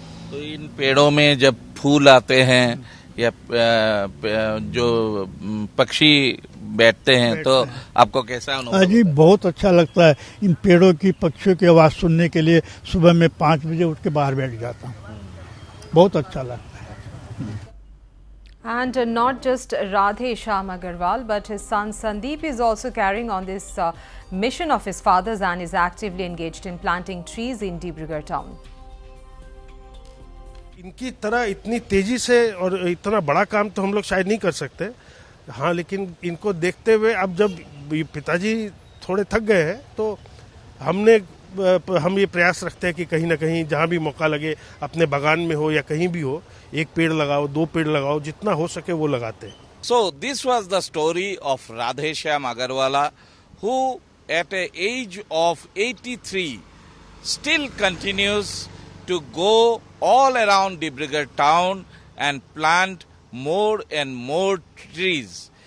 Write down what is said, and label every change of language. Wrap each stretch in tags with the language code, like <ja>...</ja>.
<hi>तो इन पेड़ों में जब फूल आते हैं या जो पक्षी बैठते हैं तो आपको कैसा अनुभव? जी बहुत अच्छा लगता है। इन पेड़ों की, पक्षियों की आवाज सुनने के लिए सुबह में 5 बजे उठ के बाहर बैठ जाता हूँ, बहुत अच्छा लगता है।</hi> <en>And not just Radheshyam Agarwal, but his son Sandeep is also carrying on this mission of his father's and is actively engaged in planting trees in Dibrugarh town.</en> <hi>इनकी तरह इतनी तेजी से और इतना बड़ा काम तो हम लोग शायद नहीं कर सकते। हाँ, लेकिन इनको देखते हुए अब जब पिताजी थोड़े थक गए हैं तो हम ये प्रयास रखते हैं कि कहीं ना कहीं जहाँ भी मौका लगे, अपने बागान में हो या कहीं भी हो, 1 पेड़ लगाओ, 2 पेड़ लगाओ, जितना हो सके वो लगाते हैं।</hi> <en>So this was the story of Radheshyam Agarwala, who at an age of 83 still continues to go all around Dibrugarh town and plant more and more trees.</en>